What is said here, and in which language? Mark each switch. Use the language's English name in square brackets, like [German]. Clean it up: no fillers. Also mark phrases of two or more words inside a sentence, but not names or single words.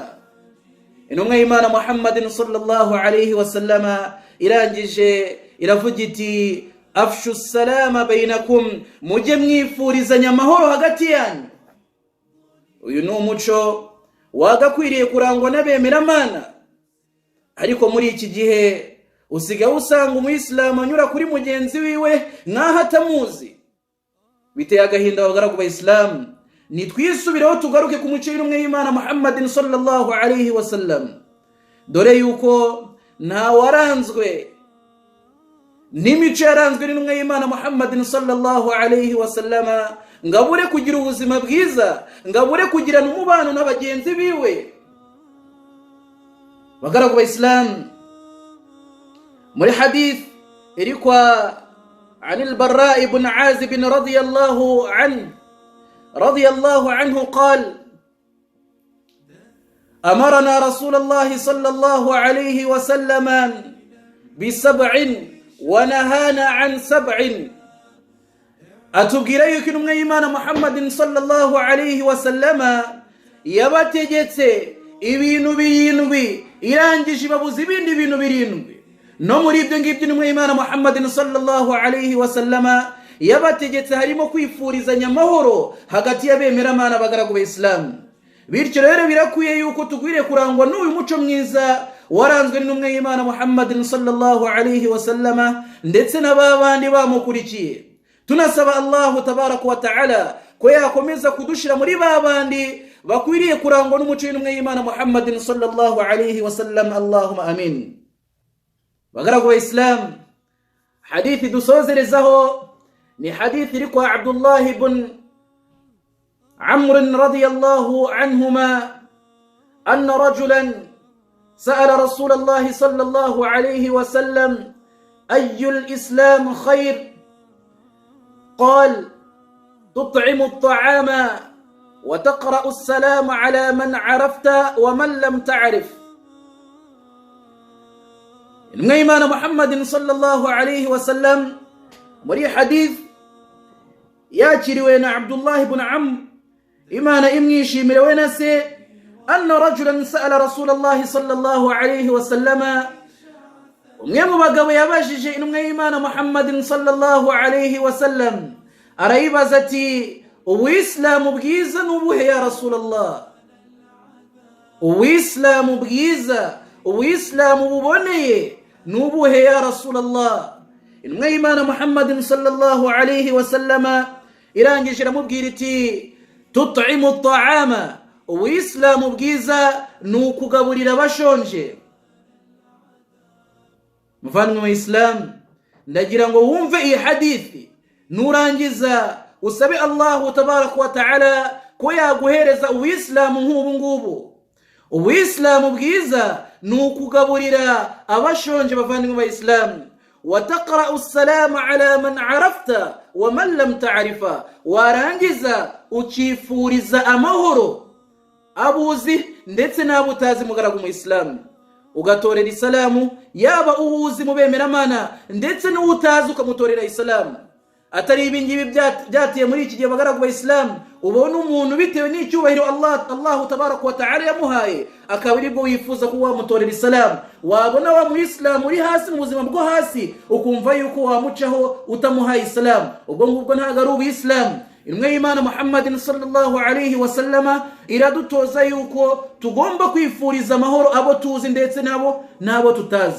[Kinyarwanda] Intumwa y'Imana Muhammadin [Arabic] صلى الله عليه وسلم [Kinyarwanda] irangije iravuga iti [Arabic] أفشوا السلام بينكم, [Kinyarwanda] mujye mwifurizanya amahoro hagati yanyu. Uyu ni umuco wagakwiriye kurangwa n'abemeramana, ariko muri iki gihe usigaye usanga umuyisilamu anyura kuri mugenzi wiwe nk'aho atamuzi. Biteye agahinda abagaragu ba Islam, nitwisubireho tugaruke ku muco w'intumwa y'Imana Muhammadin [Arabic] صلى الله عليه وسلم, [Kinyarwanda] dore yuko nta waranzwe n'imico yaranzwe n'intumwa y'Imana Muhammadin [Arabic] صلى الله عليه وسلم, [Kinyarwanda] ngabure kugira ubuzima bwiza, ngabure kugira n'umubano n'abagenzi biwe. Bagaragu ba Islam, muri hadith irikwa [Arabic] عن البراء بن عازب رضي الله عنه قال: أمرنا رسول الله صلى الله عليه وسلم ب7 ونهانا عن 7. [Kinyarwanda] atubwira yuko intumwa y'Imana Muhammadin [Arabic] صلى الله عليه وسلم [Kinyarwanda] yabategetse ibintu birindwi irangije ibabuza ibindi bintu birindwi. No muri ibyo ngibyo intumwa y'Imana Muhammadin [Arabic] صلى الله عليه وسلم [Kinyarwanda] yabategetse harimo kwifurizanya amahoro hagati y'abemeramana bagaragu ba Islam. Bityo rero birakwiye yuko tugwiriye kurangwa n'uyu muco mwiza waranzwe n'intumwa y'Imana Muhammadin [Arabic] صلى الله عليه وسلم [Kinyarwanda] ndetse n'ababandi bamukurikiye. Tunasaba [Arabic] الله تبارك وتعالى [Kinyarwanda] ko yakomeza kudushira muri babandi bakwiriye kurangwa n'umuco w'intumwa y'Imana Muhammadin [Arabic] صلى الله عليه وسلم. اللهم آمين. [Kinyarwanda] Bagaragu ba Islam, hadithi dusozerezaho ni hadithi irikwa [Arabic] Abdullah ibn Amr رضي الله عنهما أن رجلا سأل رسول الله صلى الله عليه وسلم أي الإسلام خير قال: تطعم الطعام وتقرأ السلام على من عرفت ومن لم تعرف. [Kinyarwanda] intumwa y'Imana Muhammadin [Arabic] صلى الله عليه وسلم [Kinyarwanda] muri hadith yakiriwe na Abdullah ibn Amr, Imana imwishimire we na se, [Arabic] أن رجلا سأل رسول الله صلى الله عليه وسلم, [Kinyarwanda] umwe mu bagabo yabajije intumwa y'Imana Muhammadin [Arabic] صلى الله عليه وسلم, [Kinyarwanda] arayibaza ati: ubuislamu bwiza nubuhe [Arabic] يا رسول الله? [Kinyarwanda] ubuislamu bwiza, ubuislamu buboneye nubuhe [Arabic] يا رسول الله? [Kinyarwanda] Intumwa y'Imana Muhammadin [Arabic] صلى الله عليه وسلم [Kinyarwanda] irangije iramubwira iti: [Arabic] تطعم الطعام, [Kinyarwanda] ubuislamu bwiza nukugaburira abashonje. Muvandimwe wa Islam, ndagira ngo wumve iyi hadithi nurangiza usabe [Arabic] الله تبارك وتعالى [Kinyarwanda] ko yaguhereza ubuislamu nk'ubu ngubu. Ubuislamu bwiza nukugaburira abashonje. Bavandimwe ba Islam, [Arabic] وتقرأ السلام على من عرفت ومن لم تعرف, [Kinyarwanda] warangiza ukifuriza amahoro abuzi ndetse n'abutazi. Mugaragu mu Islam, ugatorera isalamu yaba uwuzi mu bemeramana ndetse n'utazi ukamutorera isalamu. Atari ibingibi byatiye muri iki gihe bagaragu ba Islam, ubona umuntu bitewe n'icyubahiro [Arabic] الله تبارك وتعالى [Kinyarwanda] yamuhaye akaba aribwo wifuza ko wamutorera isalamu. Wabona wa muislamu uri hasi mu buzima bwo hasi ukumva yuko wamucaho utamuhaye isalamu, ubwo ngubwo ntago ari ubuislamu. Intumwa y'Imana Muhammadin [Arabic] صلى الله عليه وسلم [Kinyarwanda] iradutoza yuko tugomba kwifuriza amahoro abo tuzi ndetse nabo tutazi.